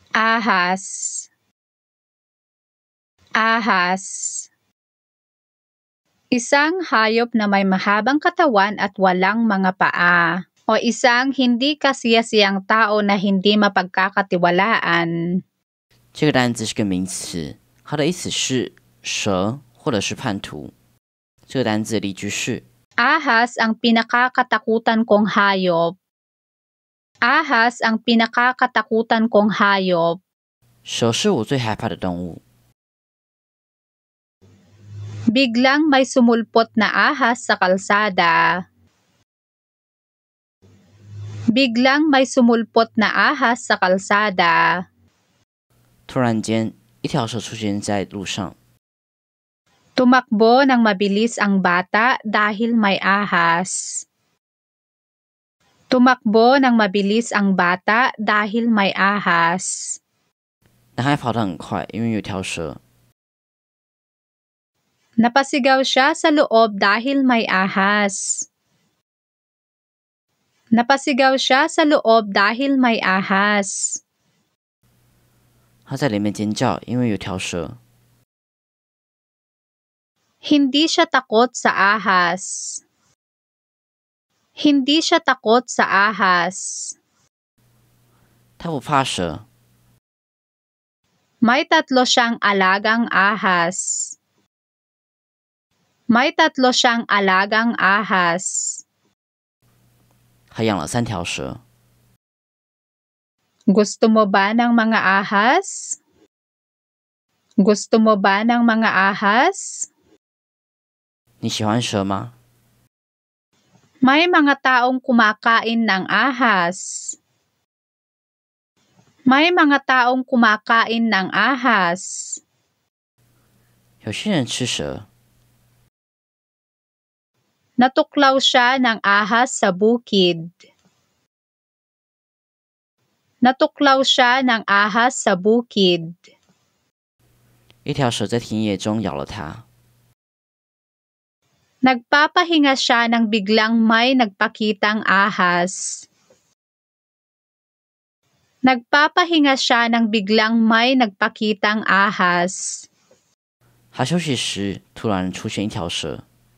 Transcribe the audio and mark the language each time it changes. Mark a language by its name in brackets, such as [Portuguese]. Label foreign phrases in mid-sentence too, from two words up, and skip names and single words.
[Filipino] Ahas. Ahas. Isang hayop na may mahabang katawan at walang mga paa. O isang hindi kasiyasiyang tao na hindi mapagkakatiwalaan. [Chinese] 这个单字是个名词，它的意思是蛇或者是叛徒。这个单字的例句是 [Filipino] Ahas ang pinakakatakutan kong hayop. Ahas ang pinakakatakutan kong hayop. [Chinese] 蛇是我最害怕的动物。 [Filipino] Biglang may sumulpot na ahas sa kalsada. Biglang may sumulpot na ahas sa kalsada. [Chinese] 突然间，一条蛇出现在路上。 [Filipino] Tumakbo ng mabilis ang bata dahil may ahas. Tumakbo ng mabilis ang bata dahil may ahas. [Chinese] 男孩跑得很快，因为有条蛇。 [Filipino] Napasigaw siya sa loob dahil may ahas. Napasigaw siya sa loob dahil may ahas. [Chinese] 他在里面尖叫，因为有条蛇。 [Filipino] Hindi siya takot sa ahas. Hindi siya takot sa ahas. [Chinese] 他不怕蛇。 [Filipino] May 3 siyang alagang ahas. May 3 siyang alagang ahas. [Chinese] 他养了3条蛇。 [Filipino] Gusto mo ba ng mga ahas? Gusto mo ba ng mga ahas? [Chinese] 你喜欢蛇吗？ [Filipino] May mga taong kumakain ng ahas. May mga taong kumakain ng ahas. [Chinese] 有些人吃蛇。 [Filipino] Natuklaw siya ng ahas sa bukid. Natuklaw siya ng ahas sa bukid. [Chinese] 一条蛇在田野中咬了他。 [Filipino] Nagpapahinga siya nang biglang may nagpakitang ahas. Nagpapahinga siya nang biglang may nagpakitang ahas. [Chinese] 他休息时，突然出现一条蛇。